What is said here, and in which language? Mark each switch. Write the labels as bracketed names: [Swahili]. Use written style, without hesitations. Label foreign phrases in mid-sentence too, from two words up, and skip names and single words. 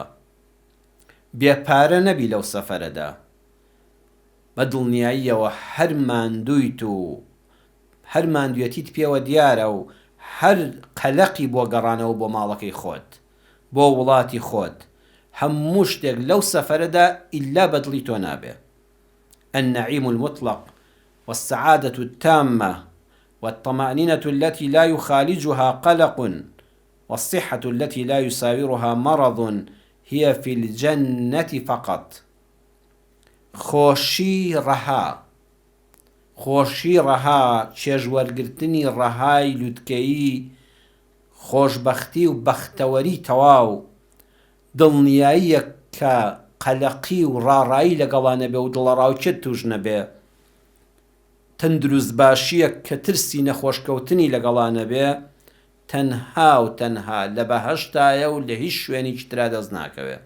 [Central Kurdish] بێپارە نەبی لەو سەفەرەدا، بە دڵنیاییەوە هەر ماندوویت و هەر ماندوێتیت پێوە دیارە و هەر قەلەقی بۆ گەڕانەوە بۆ ماڵەکەی خۆت، بۆ وڵاتی خۆت. هەموو شتێک لەو سەفەرەدا ئیلا بەدڵی تۆ نابێ. [Arabic] النعيم المطلق والسعادة التامة والطمأنينة التي لا يخالجها قلق والصحة التي لا يساورها مرض هي في الجنة فقط. [Central Kurdish] خۆشی ڕەها، خۆشی ڕەها، چێژوەرگرتنی ڕەهای لووتکەیی، خۆشبەختی و بەختەوەری تەواو، دڵنیاییە کە قەلەقی و ڕاڕایی لەگەڵا نەبێ و دڵەڕاوچێت توش نەبێ، تەندروست باشیە کە ترسی نەخۆشکەوتنی لەگەڵا نەبێ، تەنها و تەنها لە بەهەشتایە و لە هیچ شوێنێکی ترا دەست ناکەوێ.